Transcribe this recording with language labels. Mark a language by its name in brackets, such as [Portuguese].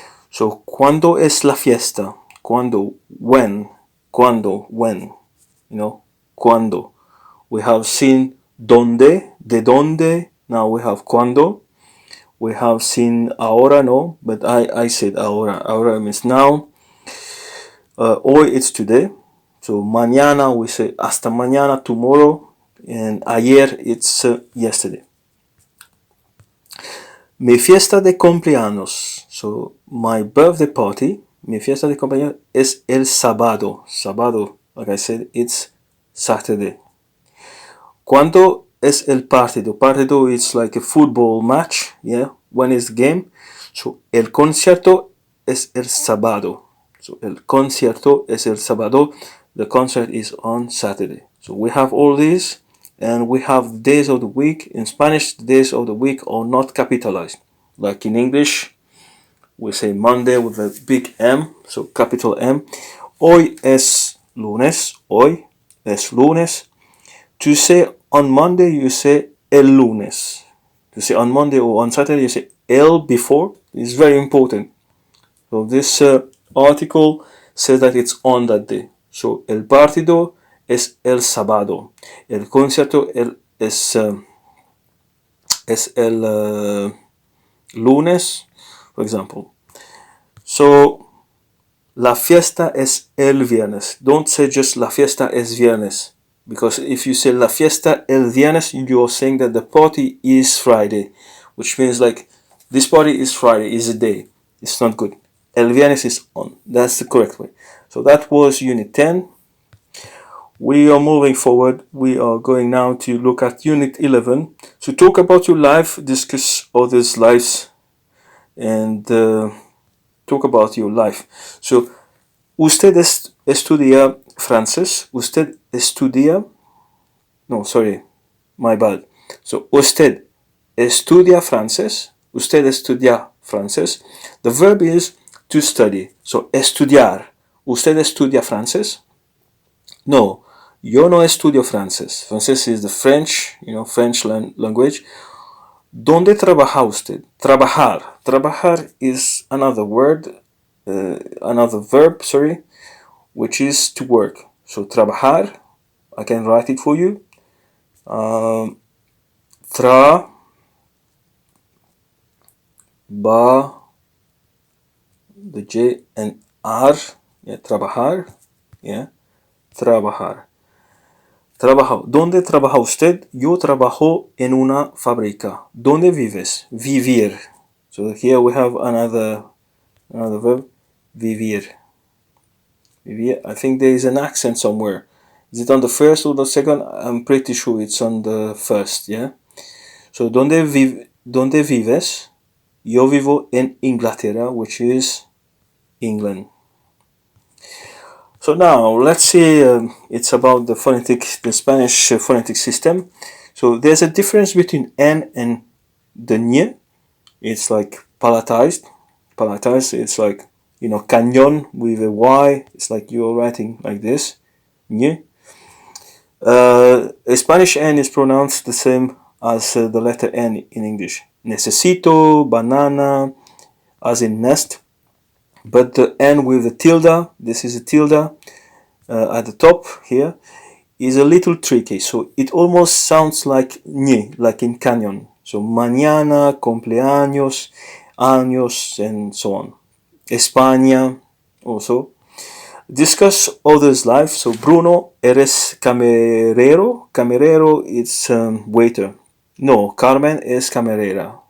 [Spanish] So ¿cuándo es la fiesta? ¿Cuándo? [English] When? [Spanish] ¿Cuándo? When? ¿Cuándo? [English] We have seen dónde, de dónde. Now we have cuando. We have seen ahora, no, but I said ahora. Ahora means now. Hoy it's today. So mañana we say [Spanish] hasta mañana, [English] tomorrow. And ayer it's yesterday. [Spanish] Mi fiesta de cumpleaños. [English] So my birthday party, [Spanish] mi fiesta de cumpleaños es el sábado. [English] Sábado, like I said, it's Saturday. [Spanish] ¿Cuándo es el partido? [English] Partido is like a football match, yeah. When is the game? [Spanish] So el concierto es el sábado. So el concierto es el sábado. [English] The concert is on Saturday. So we have all these, and we have days of the week. In Spanish, the days of the week are not capitalized. Like in English, we say Monday with a big M, so capital M. [Spanish] Hoy es lunes. Hoy es lunes. [English] To say on Monday, you say el lunes. To say on Monday or on Saturday, you say el before. It's very important. So this article says that it's on that day. [Spanish] So el partido es el sábado. El concierto es el lunes. [English] for example. [Spanish] So, la fiesta es el viernes. [English] Don't say just [Spanish] la fiesta es viernes. [English] Because if you say [Spanish] la fiesta el viernes, [English] you're saying that the party is Friday. Which means like, this party is Friday, is a day. It's not good. El viernes is on. That's the correct way. So that was Unit 10. We are moving forward. We are going now to look at Unit 11. So talk about your life, discuss others' lives, and talk about your life. [Spanish] So, usted estudia francés. Usted estudia. [English] No, sorry, my bad. [Spanish] So, usted estudia francés. Usted estudia francés. [English] The verb is to study. [Spanish] So, estudiar. Usted estudia francés? No, yo no estudio francés. [English] Francés is the French, French language. [Spanish] ¿Dónde trabaja usted? [English] Trabajar. Trabajar is another word, another verb, sorry, which is to work. So, trabajar, I can write it for you. Tra, ba, the J and R, yeah, trabajar, yeah, trabajar. Trabajo. [Spanish] ¿Dónde trabaja usted? Yo trabajo en una fábrica. ¿Dónde vives? Vivir. [English] So here we have another verb. Vivir. Vivir. I think there is an accent somewhere. Is it on the first or the second? I'm pretty sure it's on the first, yeah? So, [Spanish] ¿dónde vives? Yo vivo en Inglaterra, [English] which is England. So now let's see, it's about the Spanish phonetic system. So there's a difference between N and the ñ. It's like palatized. Palatized, it's like, cañón with a Y. It's like you're writing like this. ñ. Spanish N is pronounced the same as the letter N in English. Necesito, banana, as in nest. But the N with the tilde, this is a tilde at the top here, is a little tricky. So it almost sounds like ñ, like in cañón. So mañana, cumpleaños, años, and so on. España also. Discuss others' life. So Bruno, [Spanish] eres camarero. [English] Camarero is waiter. [Spanish] No, Carmen es camarera.